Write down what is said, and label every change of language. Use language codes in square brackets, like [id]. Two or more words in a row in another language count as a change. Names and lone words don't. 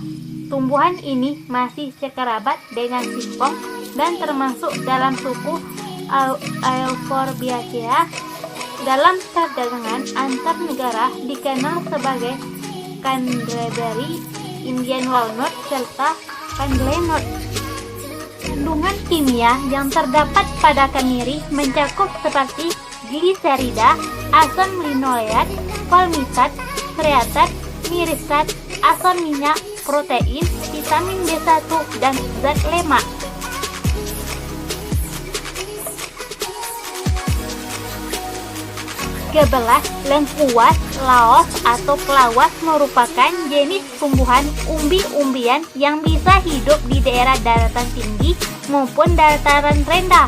[id] Tumbuhan ini masih sekerabat dengan singkong dan termasuk dalam suku Euphorbiaceae Dalam perdagangan antar negara dikenal sebagai Canterbury, [en] Indian walnut, [id] serta Candlenut. Kandungan kimia yang terdapat pada kemiri mencakup seperti gliserida, asam linoleat, palmitat, kreatat, mirisat, asam minyak, protein, vitamin B1, dan zat lemak. Kebelas, lengkuas, laos atau pelawas merupakan jenis tumbuhan umbi-umbian yang bisa hidup di daerah daratan tinggi maupun dataran rendah.